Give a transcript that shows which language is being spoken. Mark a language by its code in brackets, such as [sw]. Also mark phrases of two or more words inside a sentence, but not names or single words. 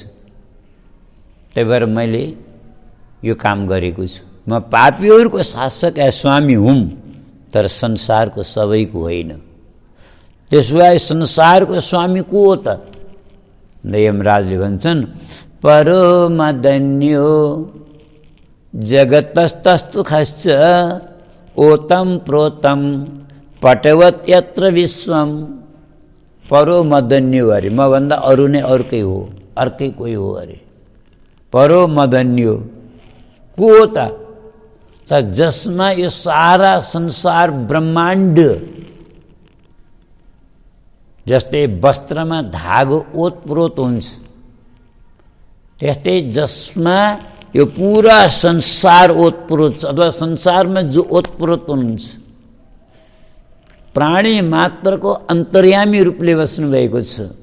[ne] त्यही भएर मैले यो काम गरेको छु। म पापीहरूको शासक या स्वामी हुँ, तर संसारको सबैको होइन। त्यसो भए संसारको स्वामी को हो त? यमराजले भन्छन्, [sa] परमदन्यो जगतस्तस्तु खश्च ओतम प्रोतम पटवत्यत्र विश्वम। [ne] परोमदन्यो अरे, म भन्दा अरू नै अर्कै हो, अर्कै कोही हो अरे। परोमदन्यो को हो त जसमा यो सारा संसार ब्रह्माण्ड जस्तै वस्त्रमा धागो ओतप्रोत हुन्छ, त्यस्तै जसमा यो पूरा संसार ओतप्रोत छ, अथवा संसारमा जो ओतप्रोत हुन्छ, प्राणी मात्रको अन्तर्यामी रूपले बस्नु भएको छ।